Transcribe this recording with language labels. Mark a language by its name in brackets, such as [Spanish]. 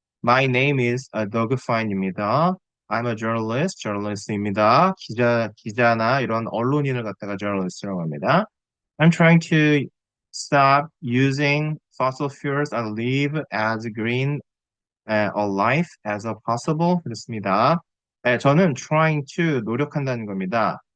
[English] My name is Doug Fine [Korean] 입니다. [English] I'm a journalist, journalist입니다. [Korean] 기자나 이런 언론인을 갖다가 journalist라고 합니다. [English] I'm trying to stop using fossil fuels and live as green a life as a possible. [Korean] 그렇습니다. 저는 [English] trying to [Korean] 노력한다는 겁니다.